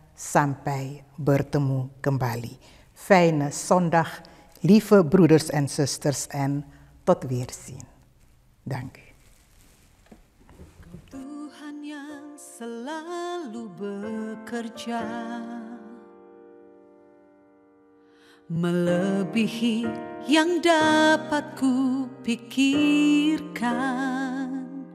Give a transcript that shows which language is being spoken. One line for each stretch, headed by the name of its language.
Indonesian: Sampai bertemu kembali.
Dutch: Fijne zondag, lieve broeders en zusters, en tot weerzien. Dank u.
Indonesian: Tuhan yang selalu bekerja, melebihi yang dapat ku pikirkan.